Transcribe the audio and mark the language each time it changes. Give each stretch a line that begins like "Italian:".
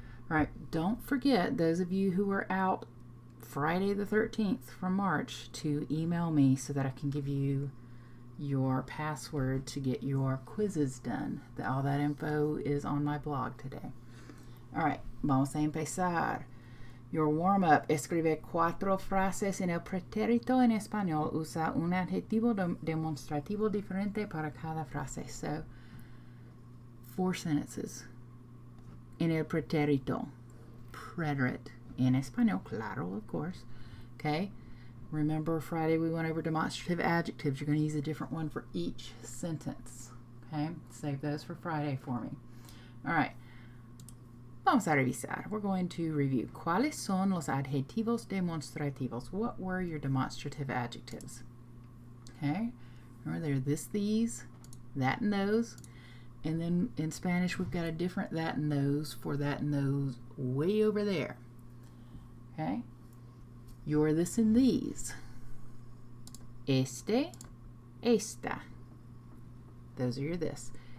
English: All right, don't forget, those of you who are out Friday the 13th from March, to email me so that I can give you your password to get your quizzes done. All that info is on my blog today. All right,
Spanish: vamos a empezar.
English: Your warm-up.
Spanish: Escribe 4 frases en el pretérito en español. Usa un adjetivo demostrativo diferente para cada frase.
English: So, 4 sentences.
Spanish: En el pretérito.
English: Preterite.
Spanish: En español, claro,
English: of course.
Spanish: Okay?
English: Remember Friday we went over demonstrative adjectives. You're going to use a different one for each sentence. Okay? Save those for Friday for me. All right.
Spanish: Vamos a revisar.
English: We're going to review.
Spanish: ¿Cuáles son los adjetivos demostrativos?
English: What were your demonstrative adjectives? Okay. Remember, they're this, these, that, and those. And then in Spanish, we've got a different that and those for that and those way over there. Okay. You're this and these.
Spanish: Este, esta.
English: Those are your this.